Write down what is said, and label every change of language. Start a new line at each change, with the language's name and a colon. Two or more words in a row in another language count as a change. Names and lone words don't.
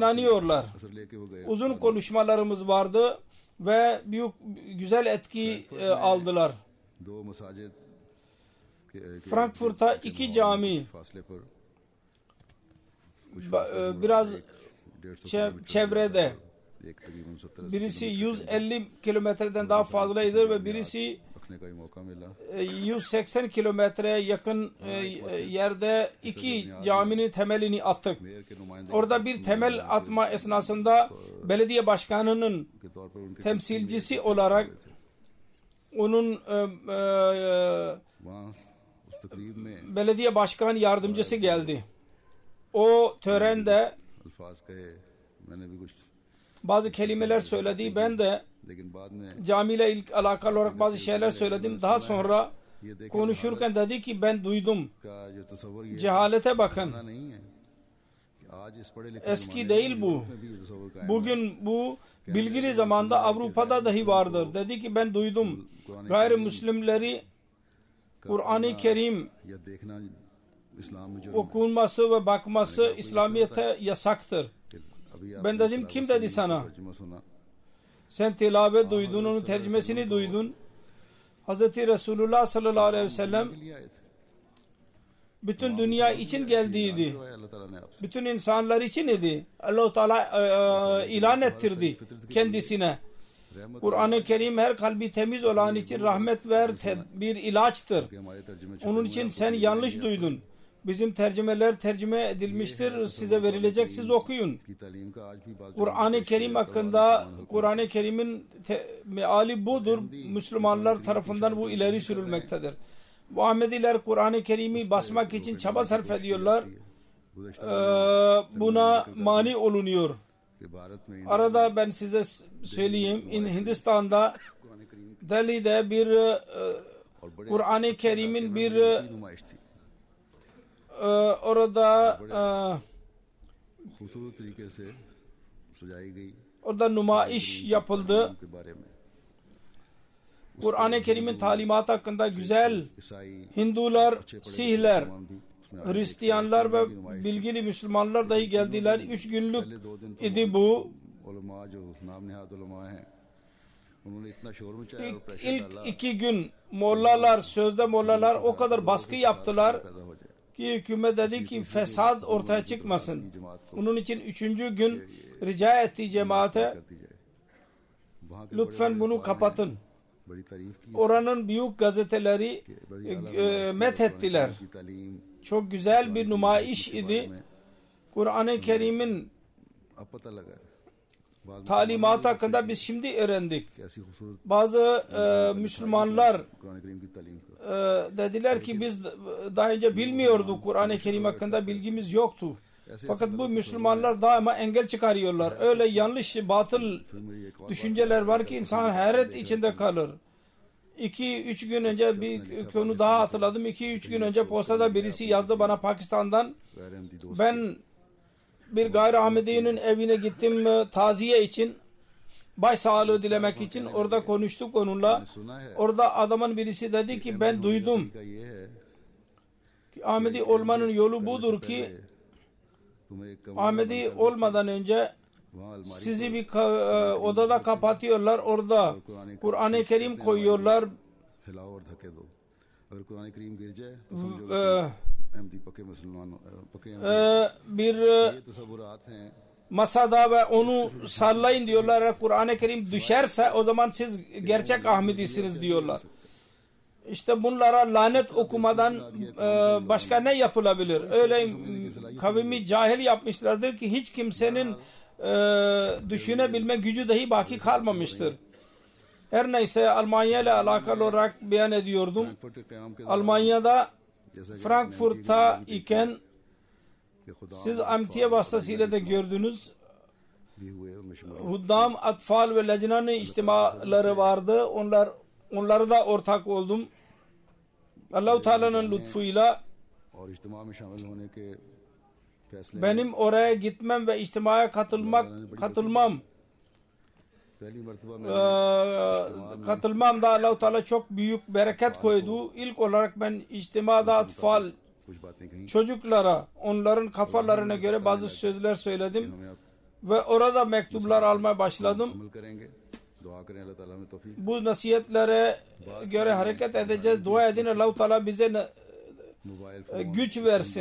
Turkish: inanıyorlar.
Urdu: اثر لے کے وہ گئے.
Turkish: Uzun konuşmalarımız vardı ve büyük güzel etki aldılar.
Urdu: دو مساجد کے
Turkish: Frankfurt'ta 2 cami
Urdu: فاصلے پر
Turkish: biraz 150 çevrede.
Urdu: ایک تقریباً 70
Turkish: Birisi 150 kilometreden daha fazlaydı ve birisi
Urdu: رکھنے کا ہی موقع ملا.
Turkish: 180 kilometreye yakın yerde 2 caminin temelini attık.
Urdu: میئر کے نمائندے
Turkish: Orada bir temel atma esnasında belediye başkanının
Urdu: کے طور پر ان کے
Turkish: temsilcisi olarak onun
Urdu: وہاں اس تقریب میں
Turkish: belediye başkan yardımcısı geldi. O törende
Urdu: الفاظ کہے، میں نے بھی کچھ,
Turkish: bazı kelimeler söyledi. Ben de
Urdu: لیکن بعد میں
Turkish: camiyle ilk alakalı olarak bazı şeyler söyledim. Daha sonra
Urdu: یہ دیکھیں
Turkish: konuşurken dedi ki ben duydum.
Urdu: کا جو تصور یہ
Turkish: Cehalete bakın.
Urdu: نہیں ہے کہ آج آج اس پڑھے لکھے
Turkish: eski değil bu. Bugün bu bilgili zamanda Avrupa'da dahi vardır. Dedi ki ben duydum gayrimüslimleri Kur'an-ı Kerim
Urdu: یا دیکھنا اسلام میں جو
Turkish: okunması ve bakması İslamiyet'e yasaktır.
Urdu: अभी
Turkish: Ben dedim kim dedi sana?
Urdu: ترجمہ سنا
Turkish: Sen tilavet duydun, onun tercümesini duydun. Hz. Resulullah
Arabic: صلى الله عليه وسلم
Urdu: لیے آئے تھے
Turkish: bütün dünya için geldiydi.
Urdu: اللہ تعالیٰ نے آپ سے
Turkish: Bütün insanlar için idi. Allah-u Teala ilan ettirdi kendisine. Kur'an-ı Kerim her kalbi temiz olan için rahmet ver bir ilaçtır.
Urdu: کہ ہمارے ترجمے
Turkish: Onun için sen yanlış duydun. Bizim tercümeler tercüme edilmiştir. Size verilecek, siz okuyun.
Urdu: کی تعلیم کا آج بھی بات
Turkish: Kur'an-ı Kerim hakkında Kur'an-ı Kerim'in meali budur. Müslümanlar tarafından bu ileri sürülmektedir. Bu Ahmediler Kur'an-ı Kerim'i basmak için çaba sarf ediyorlar. Buna mani olunuyor.
Urdu: کہ بھارت میں
Turkish: Arada ben size söyleyeyim. Hindistan'da
Urdu: قرآن کریم
Turkish: Delhi'de bir Kur'an-ı Kerim'in bir
Urdu: کی نمائش تھی
Turkish: orada
Urdu: خوبصورت طریقے سے سجائی گئی
Turkish: orada numayiş yapıldı.
Urdu: کے بارے میں
Turkish: Kur'an-ı Kerim'in talimatı hakkında güzel
Urdu: ईसाई
Turkish: Hindular, Sihler,
Urdu: مسلمان بھی اس میں
Turkish: Hristiyanlar ve bilgili Müslümanlar dahi geldiler. 3 günlük idi bu.
Urdu: علماء جو نام نہاد علماء ہیں انہوں نے اتنا شور مچایا اور پریشر
Turkish: İlk
Urdu: डाला
Turkish: 2 gün mollalar, sözde mollalar o kadar baskı yaptılar
Urdu: پیدا ہو جائے
Turkish: ki hükümet dedi ki fesat ortaya çıkmasın. Onun için 3. gün rica etti cemaate
Urdu: کر دی جائے وہاں کے
Turkish: lütfen bunu kapatın.
Urdu: بڑی تعریف کی
Turkish: Oranın büyük gazeteleri methettiler.
Urdu: کی تعلیم
Turkish: Çok güzel bir numayiş idi. Kur'an-ı Kerim'in
Urdu: اب پتا لگا ہے بعد میں
Turkish: talimatı hakkında biz şimdi öğrendik.
Urdu: کیسی خوبصورت
Turkish: Bazı Müslümanlar
Urdu: قرآن کریم کی تعلیم کا
Turkish: dediler ki biz daha önce bilmiyorduk, Kur'an-ı Kerim hakkında bilgimiz yoktu. Fakat bu Müslümanlar daima engel çıkarıyorlar. Öyle yanlış, batıl
Urdu: پھر میری ایک اور
Turkish: düşünceler var ki insan hayret içinde kalır. 2-3 gün önce bir konu daha hatırladım. 2-3 gün önce postada birisi yazdı bana Pakistan'dan.
Urdu: غیر احمدی دوست
Turkish: Ben bir gayri Ahmedi'nin evine gittim taziye için. Başsağlığı dilemek için. Orada konuştuk onunla.
Urdu: سنا ہے
Turkish: Orada adamın birisi dedi ki ben duydum.
Urdu: کا یہ ہے
Turkish: Ki Ahmedi olmanın yolu budur ki
Urdu: تمہیں ایک کمرہ
Turkish: Ahmedi olmadan önce
Urdu: وہاں الماری
Turkish: sizi bir odada kapatıyorlar. Orada Kur'an-ı Kerim koyuyorlar.
Urdu: ہلاؤ اور دھکے دو اگر قرآن کریم گر جائے تو سمجھو احمدی پکے مسلمان پکے
Turkish: Bir
Urdu: یہ تصورات ہیں
Turkish: masada ve onu sallayın diyorlar. Eğer Kur'an-ı Kerim düşerse o zaman siz gerçek Ahmedisiniz diyorlar. İşte bunlara lanet okumadan başka ne yapılabilir? Öyle kavmi cahil yapmışlardır ki hiç kimsenin düşünebilme gücü dahi baki kalmamıştır. Her neyse Almanya ile alakalı olarak beyan ediyordum.
Urdu: فرینکفرٹ کے قیام کے
Turkish: Almanya'da
Urdu: جیسا کہ
Turkish: Frankfurt'ta iken
Urdu: کہ خدا
Turkish: siz amtiye vasıtasıyla da gördünüz.
Urdu: بھی ہوئے ان میں شمار
Turkish: Huddam, Atfal ve Lejna'nın içtimaları vardı. Onlara da ortak oldum. Allah-u Teala'nın lütfuyla
Urdu: اور اجتماع میں شامل ہونے کے فیصلے
Turkish: benim oraya gitmem ve içtimaya katılmam
Urdu: پہلی مرتبہ میں
Turkish: katılmam da Allah-u Teala çok büyük bereket koydu. İlk olarak ben içtimada Atfal
Urdu: کچھ باتیں کہی
Turkish: çocuklara, onların kafalarına göre bazı sözler söyledim
Urdu: ہمیں آپ
Turkish: ve orada mektuplar almaya başladım.
Urdu: عمل کریں گے دعا کریں اللہ تعالیٰ ہمیں توفیق
Turkish: Bu nasihatlere göre hareket edeceğiz. Dua edin Allah-u Teala bize
English: mobile phone
Turkish: güç versin.